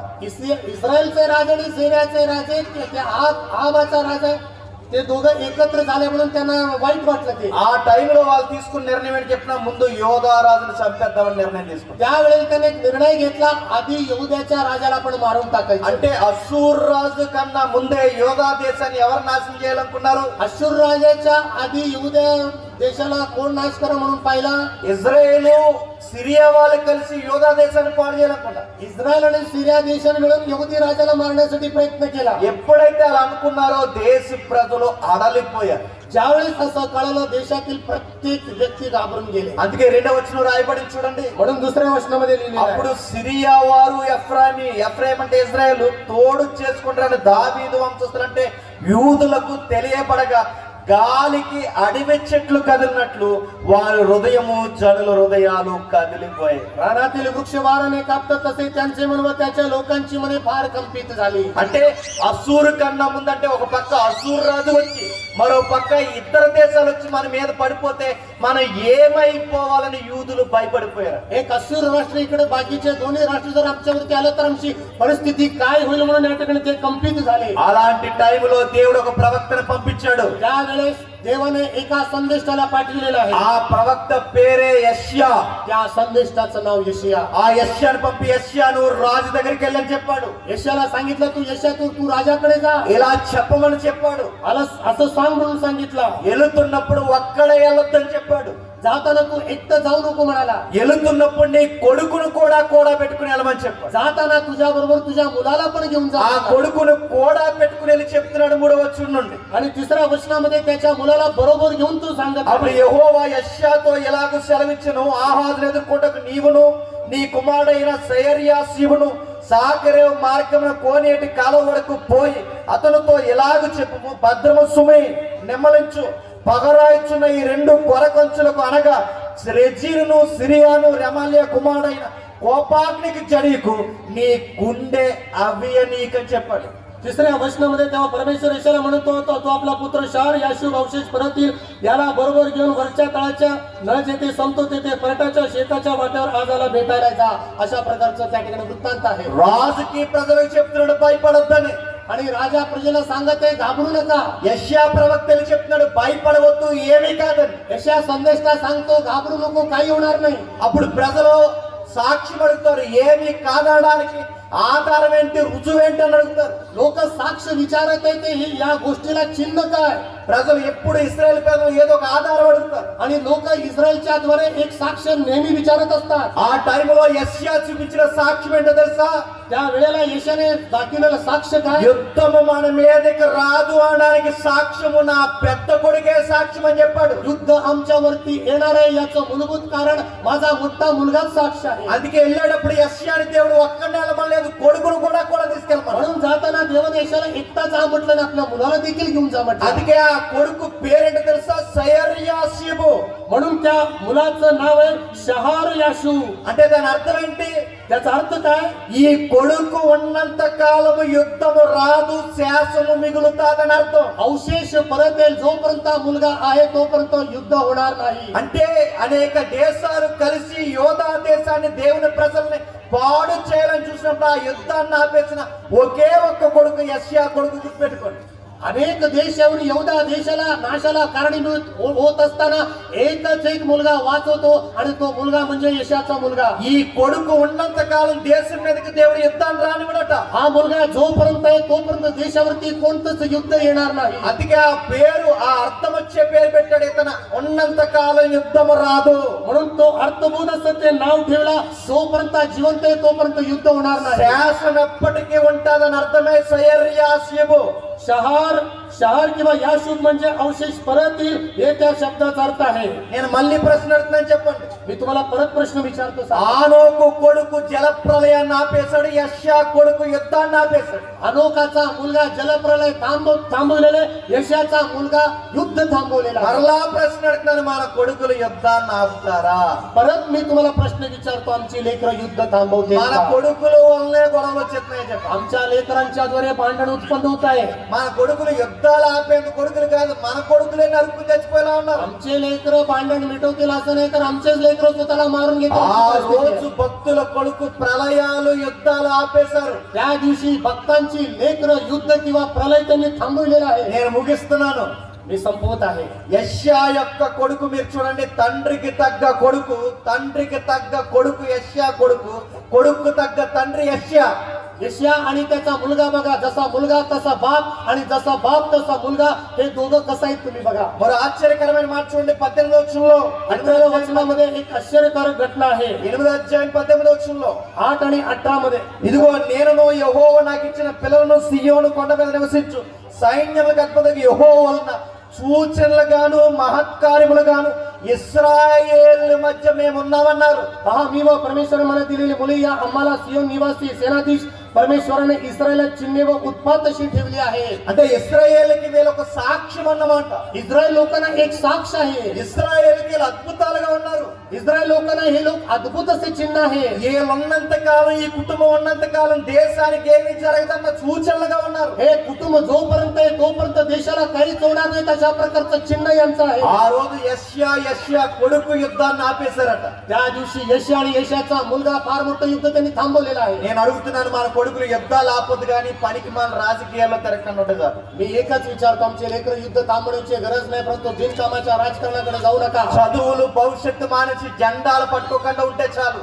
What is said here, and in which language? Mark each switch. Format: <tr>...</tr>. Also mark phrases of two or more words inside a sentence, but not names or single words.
<mr>इस्रायलचे राजे आणि सिरियाचे राजे, आहाबाचा राजा, ते दोघं एकत्र झाले म्हणून त्यांना वाईट वाटलं. ते</mr> <te>ఆ టైంలో వాళ్ళు తీసుకున్న నిర్ణయం ఏంటి చెప్పినా, ముందు యోధా రాజును చంపేద్దామని నిర్ణయం తీసుకున్నారు.</te> <mr>त्यावेळेला त्याने एक निर्णय घेतला, आधी यहुद्याच्या राजाला आपण मारून टाकायचं.</mr> <te>అంటే అసూర్ రాజు కన్నా ముందే యోధా దేశాన్ని ఎవరు నాశనం చేయాలనుకున్నారు?</te> <mr>अश्शूर राजाच्या आधी यहुद्या देशाला कोण नाश करा म्हणून पाहिला?</mr> <te>ఇజ్రాయేలు సిరియా వాళ్ళు కలిసి యోధా దేశాన్ని పాడు చేయాలనుకున్నారు.</te> <mr>इस्रायल आणि सिरिया देशाने मिळून यहुदी राजाला मारण्यासाठी प्रयत्न केला.</mr> <te>ఎప్పుడైతే అలా అనుకున్నారో దేశ ప్రజలు అడలిపోయారు.</te> <mr>ज्यावेळेस असं कळलं, देशातील प्रत्येक व्यक्ती घाबरून गेले.</mr> <te>అందుకే 2వ వచనం రాయబడి చూడండి.</te> <mr>म्हणून दुसऱ्या वचनामध्ये लिहिलेलं आहे,</mr> <te>అప్పుడు సిరియా వారు ఎఫ్రాయిం అంటే ఇజ్రాయేల్ తోడు చేసుకుంటారని దావీదు వంశస్థులు అంటే యూదులకు తెలియబడగా గాలికి అడవి చెట్లు కదిలినట్లు వారి హృదయము జనుల హృదయాలు కదిలిపోయాయి.</te> <mr>रानातील वृक्ष वाराने कापतात तसे त्यांचे मन व त्याच्या लोकांची मने फार कंपित झाली.</mr> <te>అంటే అసూరు కన్నా ముందంటే ఒక పక్క అసూరు రాజు వచ్చి మరో పక్క ఇతర దేశాలు వచ్చి మన మీద పడిపోతే మనం ఏమైపోవాలని యూదులు భయపడిపోయారు.</te> <mr>एक असूर राष्ट्र इकडे बाकीचे दोन्ही राष्ट्र जर आमच्यावरती आलं तर आमची परिस्थिती काय होईल म्हणून या ठिकाणी ते कंपित झाले.</mr> <te>అలాంటి టైంలో దేవుడు ఒక ప్రవక్తను పంపించాడు.</te> <mr>त्यावेळेस देवाने एका संदेष्टाला पाठविलेलं आहे.</mr> <te>ఆ ప్రవక్త పేరే యెషయా.</te> <mr>त्या संदेष्टाचं नाव यशिया.</mr> <te>ఆ యెషయాను పంపి యెషయా నువ్వు రాజు దగ్గరికి వెళ్ళని చెప్పాడు.</te> <mr>यशाला सांगितलं तू यशा तू राजाकडे जा</mr> <te>ఇలా చెప్పమని చెప్పాడు.</te> <mr>असं सांग म्हणून सांगितलं.</mr> <te>వెళుతున్నప్పుడు ఒక్కడే వెళ్ళొద్దని చెప్పాడు.</te> <mr>जाताना तू एकटं जाऊ नको म्हणाला.</mr> <te>వెళుతున్నప్పుడు నీ కొడుకును కూడా పెట్టుకుని వెళ్ళమని చెప్పాడు.</te> <mr>जाताना तुझ्या बरोबर तुझ्या मुलाला पण घेऊन जा.</mr> <te>ఆ కొడుకును కూడా పెట్టుకుని వెళ్ళి చెప్తున్నాడు 3వ వచనం నుండి.</te> <mr>आणि तिसऱ्या वचनामध्ये त्याच्या मुलाला बरोबर घेऊन तू सांगत</mr> <te>అప్పుడు</te> <mr>आहे.</mr> <te>యెహోవా యెషయాతో ఎలాగో సెలవిచ్చెను, ఆహాజును ఎదుర్కొంటకు నీవును నీ కుమారుడైన సెయర్యాషీవును సాకరేవు మార్గమున కోనేటి కాలువ వరకు పోయి అతనితో ఎలాగ చెప్పుము, భద్రము సుమై నెమ్మలించు, పగరాయిచున్న ఈ 2 కొరకంచులకు అనగా రెజీనును సిరియాను రెమల్యా కుమారుడైన కోపాగ్నికి జడికు నీ గుండె అవియనీకని చెప్పాడు.</te> <mr>तिसऱ्या वचनामध्ये तेव्हा परमेश्वर यशाला म्हणतो तो आपला पुत्र शार याशूब अवशेष परत येईल, याला बरोबर घेऊन वरच्या तळाच्या नळ जेथे संपतो तेथे परटाच्या शेताच्या वाट्यावर आजाला भेटायला जा. अशा प्रकारचं त्या ठिकाणी वृत्तांत आहे.</mr> <te>రాజుకి ప్రజలకు చెప్తున్నాడు భయపడొద్దని.</te> <mr>आणि राजा प्रजेला सांगत आहे घाबरू नका.</mr> <te>యెషయా ప్రవక్తలు చెప్తున్నాడు భయపడవద్దు, ఏమీ కాదని.</te> <mr>यशा संदेष्टा सांगतो घाबरू नको, काही होणार नाही.</mr> <te>అప్పుడు ప్రజలు సాక్ష్యం అడుగుతారు, ఏమీ కాదనడానికి ఆధారం ఏంటి, రుజువు ఏంటి అని అడుగుతారు.</te> <mr>लोक साक्ष विचारत आहे ते या गोष्टीला चिन्ह काय.</mr> <te>ప్రజలు ఎప్పుడు ఇశ్రాయేల్ ప్రజలు ఏదో ఒక ఆధారం అడుగుతారు.</te> <mr>आणि लोक इस्रायलच्या द्वारे एक साक्ष नेहमी विचारत असतात.</mr> <te>ఆ టైంలో యెషయా చూపించిన సాక్ష్యం ఏంటో తెలుసా?</te> <mr>त्या वेळेला यशाने दाखवलेलं साक्ष काय.</mr> <te>యుద్ధము మన మీదకి రాదు అనడానికి సాక్ష్యము నా పెద్ద కొడుకే సాక్ష్యం అని చెప్పాడు.</te> <mr>युद्ध आमच्यावरती येणार आहे याचं मूलभूत कारण माझा मोठा मुलगाच साक्ष आहे.</mr> <te>అందుకే వెళ్ళేటప్పుడు యెషయాని దేవుడు ఒక్కడే వెళ్ళమలేదు, కొడుకును కూడా తీసుకెళ్ళమన్నాడు.</te> <mr>म्हणून जाताना देवाने यशाला एकटा जा म्हटलं ना, आपल्या मुलाला देखील घेऊन जा म्हटलं.</mr> <te>అందుకే ఆ కొడుకు పేరేంటో తెలుసా? సెయర్యాషీబు.</te> <mr>म्हणून त्या मुलाचं नाव आहे शहार याशू.</mr> <te>అంటే దాని అర్థం ఏంటి?</te> <mr>त्याचा अर्थ काय.</mr> <te>ఈ కొడుకు ఉన్నంత కాలము యుద్ధము రాదు, శాసము మిగులుతాదని అర్థం.</te> <mr>अवशेष परत येईल, जोपर्यंत हा मुलगा आहे तोपर्यंत युद्ध होणार नाही.</mr> <te>అంటే అనేక దేశాలు కలిసి యోధా దేశాన్ని దేవుని ప్రజల్ని పాడు చేయాలని చూసినప్పుడు ఆ యుద్ధాన్ని ఆపేసిన ఒకే ఒక్క కొడుకు యెషయా కొడుకు గుర్తుపెట్టుకోండి.</te> <mr>अनेक देश येऊन यहूदा देशाला नाशाला कारणीभूत होत असताना एकच एक मुलगा वाचवतो आणि तो मुलगा म्हणजे यशाचा मुलगा.</mr> <te>ఈ కొడుకు ఉన్నంత కాలం దేశం మీదకి దేవుడు యుద్ధాన్ని రానివ్వడట.</te> <mr>हा मुलगा जोपर्यंत आहे तोपर्यंत देशावरती कोणतंच युद्ध येणार नाही.</mr> <te>అందుకే ఆ పేరు, ఆ అర్థం వచ్చే పేరు పెట్టాడు, ఇతను ఉన్నంత కాలం యుద్ధము రాదు.</te> <mr>म्हणून तो अर्थबोध असं ते नाव ठेवला, जोपर्यंत जिवंत आहे तोपर्यंत युद्ध होणार नाही.</mr> <te>శాసనం ఎప్పటికీ ఉంటుందని అర్థమే సెయర్యాషీబు.</te> <mr>शहर किंवा याशूब म्हणजे अवशेष परत येईल, हे त्या शब्दाचा अर्थ आहे.</mr> <te>నేను మళ్ళీ ప్రశ్న అడుగుతున్నాను, చెప్పండి.</te> <mr>मी तुम्हाला परत प्रश्न विचारतो.</mr> <te>ఆనోకు కొడుకు జలప్రలయాన్ని ఆపేశాడు, యెషయా కొడుకు యుద్ధాన్ని ఆపేశాడు.</te> <mr>अनोखाचा मुलगा जलप्रलय थांबवलेले, यशाचा मुलगा युद्ध थांबवलेला.</mr> <te>మరలా ప్రశ్న అడుగుతున్నాను, మన కొడుకులు యుద్ధాన్ని ఆపుతారా?</te> <mr>परत मी तुम्हाला प्रश्न विचारतो, आमची लेकरं युद्ध थांबवते</mr> <te>మన</te> <mr>का?</mr> <te>కొడుకులు వల్లనే గొడవలు వచ్చేస్తున్నాయి చెప్పండి.</te> <mr>आमच्या लेकरांच्या द्वारे भांडण उत्पन्न होत आहे.</mr> <te>మన కొడుకులు యుద్ధాలు ఆపేందుకు కొడుకులు కాదు, మన కొడుకులే నరుకు చచ్చిపోయేలా ఉన్నారు.</te> <mr>आमचे लेकरं भांडण मिटवतील असं नाही, तर आमचेच लेकरं स्वतःला मारून</mr> <te>ఆ</te> <mr>घेतात.</mr> <te>రోజు భక్తుల కొడుకు ప్రళయాలు యుద్ధాలు ఆపేశారు.</te> <mr>त्या दिवशी भक्तांची लेकरं युद्ध किंवा प्रलय त्यांनी थांबवलेला आहे.</mr> <te>నేను ముగిస్తున్నాను.</te> <mr>मी संपवत आहे.</mr> <te>యెషయా యొక్క కొడుకు మీరు చూడండి, తండ్రికి తగ్గ కొడుకు, తండ్రికి తగ్గ కొడుకు యెషయా కొడుకు, కొడుకు తగ్గ తండ్రి యెషయా.</te> <mr>यशया आणि त्याचा मुलगा बघा, जसा मुलगा तसा बाप आणि जसा बाप तसा मुलगा, हे दोघं कसं आहेत तुम्ही बघा.</mr> <te>మరో ఆశ్చర్యకరమైన మాట చూడండి 18వ వచనంలో.</te> <mr>18వ वचनामध्ये एक आश्चर्यकारक घटना आहे.</mr> <te>8వ అధ్యాయం 18వ వచనంలో.</te> <mr>8 आणि 18 मध्ये,</mr> <te>ఇదిగో నేను యెహోవా నాకు ఇచ్చిన పిల్లలను సియోను కొండ మీద నివసించు సైన్యములకు అధిపతికి యెహోవా వలన సూచనలుగాను మహత్కార్యములుగాను ఇశ్రాయేల్ మధ్య మేము ఉన్నామన్నారు.</te> <mr>पहा मी व परमेश्वर मला दिलेली मुले या आम्हाला सियोन निवासी सेनाधीश परमेश्वराने इस्रायला चिन्हे व उत्पात अशी ठेवली आहे.</mr> <te>అంటే ఇశ్రాయేలుకి వీళ్ళు ఒక సాక్ష్యం అన్నమాట.</te> <mr>इस्रायल लोकांना एक साक्ष आहे.</mr> <te>ఇశ్రాయేలుకి వీళ్ళు అద్భుతాలుగా ఉన్నారు.</te> <mr>इस्रायल लोकांना हे लोक अद्भुत असे चिन्ह आहे.</mr> <te>వీళ్ళు ఉన్నంత కాలం, ఈ కుటుంబం ఉన్నంత కాలం దేశానికి ఏమి జరగదన్న సూచనలుగా ఉన్నారు.</te> <mr>हे कुटुंब जोपर्यंत आहे तोपर्यंत देशाला काहीच होणार नाही अशा प्रकारचं चिन्ह यांचं आहे.</mr> <te>ఆ రోజు యెషయా కొడుకు యుద్ధాన్ని ఆపేశారట.</te> <mr>त्या दिवशी यशा आणि यशाचा मुलगा फार मोठं युद्ध त्यांनी थांबवलेलं आहे.</mr> <te>నేను అడుగుతున్నాను, మన కొడుకులు యుద్ధాలు ఆపొద్దు కానీ పనికి మన రాజకీయాల్లో తిరగకుండా ఉండదు.</te> <mr>मी एकच विचारतो, आमचे लेकर युद्ध थांबवण्याची गरज नाही, परंतु बिनकामाच्या राजकारणाकडे जाऊ नका.</mr> <te>చదువులు భవిష్యత్తు మానేసి జెండాలు పట్టుకోకుండా ఉంటే చాలు.</te>